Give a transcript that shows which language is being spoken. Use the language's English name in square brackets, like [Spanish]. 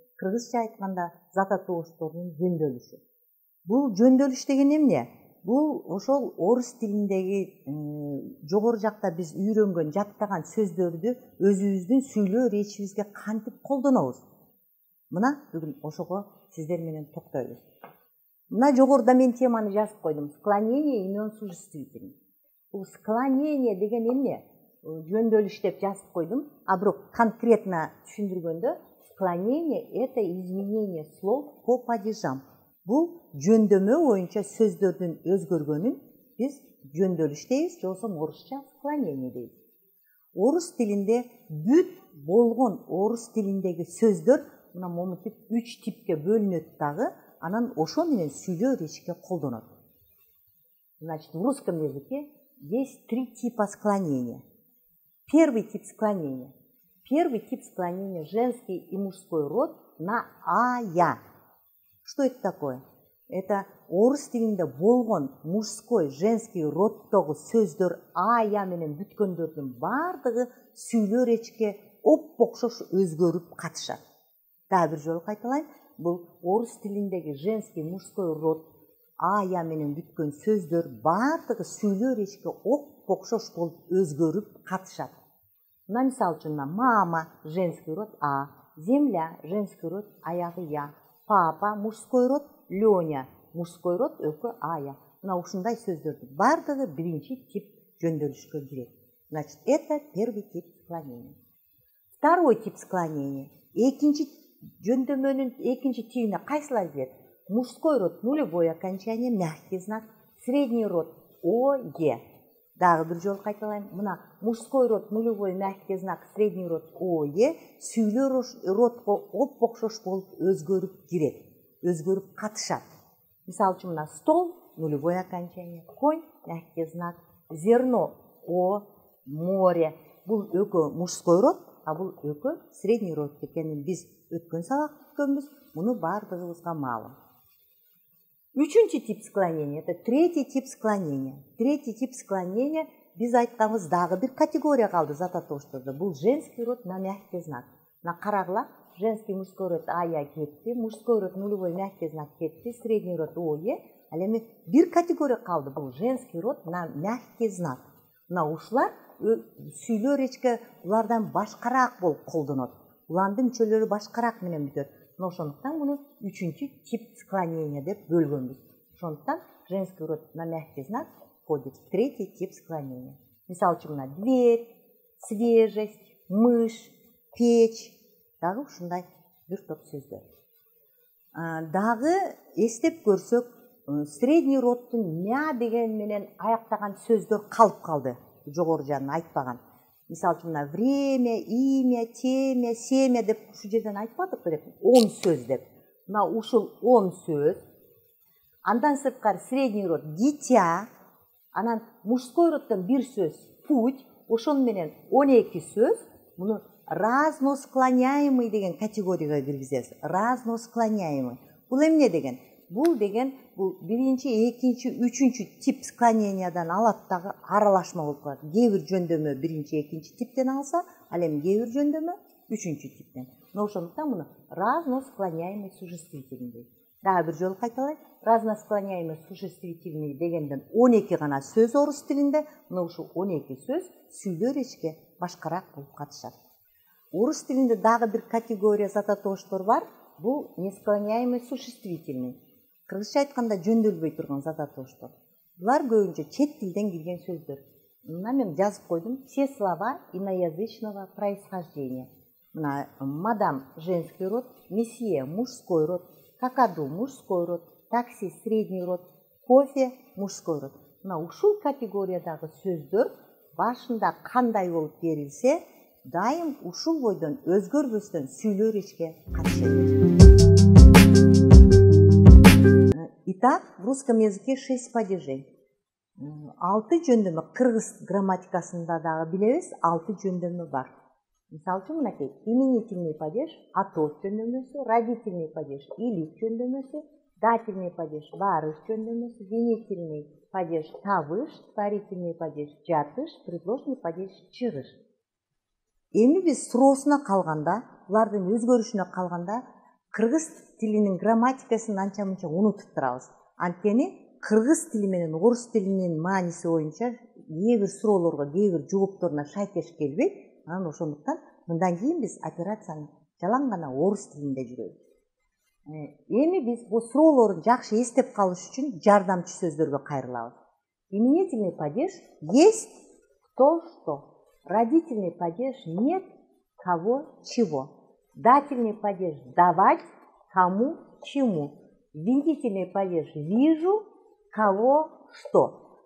[Kyrgyz] Кыргызча айтканда зататоштордун жөндөөлүшү. Бул жөндөөлүш деген эмне? Бул ошол орус тилиндеги жогору жакта биз үйрөнгөн, жаттаган сөздөрдү өзүбүздүн сүйлөө речибизге кантип колдонобуз? Мына бүгүн ошого сиздер менен токтойбуз. Мына жогоруда мен теманы жазып койдум. Склонение имен существительных. Бул склонение деген эмне? Жөндөөлүш деп жазып койдум. А бирок конкретно түшүндүргөндө [Russian] склонение это изменение слов по падежам. [Kyrgyz] Бул жөндөмө боюнча сөздөрдүн өзгөргөнүн биз жөндөөлүш дейбиз, же болбосо орусча склонение дейбиз. Орус тилинде бүт болгон орус тилиндеги сөздөр мына момунтип 3 типке бөлүнөт дагы, анан ошо менен сүйлөө речиге колдонот. [Russian] Значит, в русском языке есть 3 типа склонения. Первый тип склонения. Первый тип склонения женский и мужской род на а-я. Что это такое? [Kyrgyz] Это орус тилинде болгон мужской, женский роддогу сөздөр а-я менен бүткөндөрдүн бардыгы сүйлөө речиге оп-окшош өзгөрүп катышат. Дагы бир жолу кайталайм. Бул орус тилиндеги женский, мужской род а-я менен бүткөн сөздөр бардыгы сүйлөө речиге оп-окшош болуп өзгөрүп катышат. Мына мисалы үчүн мама женский род а, земля женский род аягы я, папа мужской род Лёня, мужской род өкө ая. Мына ушундай сөздөрдүн бардыгы биринчи тип жөндөөлүшкө кирет. [Russian] Значит, это первый тип склонения. Второй тип склонения. [Kyrgyz] Экинчи жөндөмөнүн экинчи типине кайсылар кирет? [Russian] Мужской род нулевой окончание, мягкий знак, средний род ОЕ. [Kyrgyz] Дагы бир жолу кайталайм. Мына мужской род нулевой мягкий знак, средний род ОЕ сүйлөө родго оп-окшош болуп өзгөрүп кирет. Өзгөрүп катышат. Мисалы үчүн мына стол нулевой окончание, конь мягкий знак, зерно О, море. Бул өкө мужской род, а бул өкө средний род экенин биз өткөн сабак өткөнбүз. Муну бардыгыбызга маалым. [Russian] Үчүнчү тип склонения, это третий тип склонения. Третий тип склонения [Kyrgyz] биз айтканбыз дагы бир категория калды зататоштордо. Бул женский род на мягкий знак. На карагыла женский мужской род ая кетти, мужской род нулевой мягкий знак кетти, средний род ое. Ал эми бир категория калды. Бул женский род на мягкий знак. Мына ушулар сүйлөө речиге улардан башкараак болуп колдонот. Улардын мүчөлөрү башкараак менен бүтөт. Ошондуктан муну үчүнчү тип склонения деп бөлгөнбүз. [Russian] Ошондуктан женский род на мягкий знак входит в третий тип склонения. [Kyrgyz] Мисалы үчүн мына дверь, свежесть, мышь, печь. Дагы ушундай бир топ сөздөр. Дагы эстеп көрсөк, средний роддун мя деген менен аяктаган сөздөр калып калды. Жогору жагын айтпаган. Мисалы үчүн время, имя, темя, семя деп ушу жерден айтпадык белек? 10 сөз деп. Мына ушул 10 сөз. Андан сырткары средний род дитя, анан мужской роддон бир сөз путь, ошол менен 12 сөз. Муну разносклоняемый деген категорияга киргизебиз. Разносклоняемый. Бул эмне деген? Бул деген бул биринчи, экинчи, үчүнчү тип склонениядан алат дагы аралашма болуп калат. Кээ бир жөндөмө биринчи, экинчи типтен алса, ал эми кээ бир жөндөмө үчүнчү типтен. Но ошондуктан муну разносклоняемый существительный дейт. Дагы бир жолу кайталайм. Разносклоняемый существительный дегенден 12 гана сөз орус тилинде, мына ушу 12 сөз сүйлөө речиге башкараак болуп катышат. Орус тилинде дагы бир категория зататоштор бар. Бул несклоняемый существительный. Кыргызча айтканда жөндөөлбөй турган зататоштор. Булар көбүнчө чет тилден кирген сөздөр. Мына мен жазып койдум. [Russian] Все слова иноязычного происхождения. [Kyrgyz] Мына мадам женский род, месье мужской род, какаду мужской род, такси средний род, кофе мужской род. Мына ушул категориядагы сөздөр башында кандай болуп берилсе, дайым ушул бойдон өзгөрбөстөн сүйлөө речке катышат. [Russian] Итак, в русском языке 6 падежей. [Kyrgyz] 6 жөндөмө, кыргыз грамматикасында дагы билебиз, 6 жөндөмө бар. Мисалы үчүн мынакей, именительный падеж атош жөндөмөсү, родительный падеж илик жөндөмөсү, дательный падеж барыш жөндөмөсү, винительный падеж табыш, творительный падеж жатыш, предложный падеж чыгыш. Эми биз суроосуна калганда, булардын өзгөрүшүнө калганда, кыргыз тилинин грамматикасын анча мынча унутуп турабыз. Анткени кыргыз тили менен орус тилинин мааниси боюнча кээ бир суроолорго, кээ бир жоопторуна шайтеш келбейт. Анан ошондуктан мындан кийин биз операцияны жалаң гана орус тилинде жүрөбүз. Эми биз бул суроолорду жакшы эстеп калыш үчүн жардамчы сөздөргө кайрылабыз. [Russian] Именительный падеж есть кто что. Родительный падеж нет кого чего. Дательный падеж давать кому чему. Винительный падеж вижу кого что.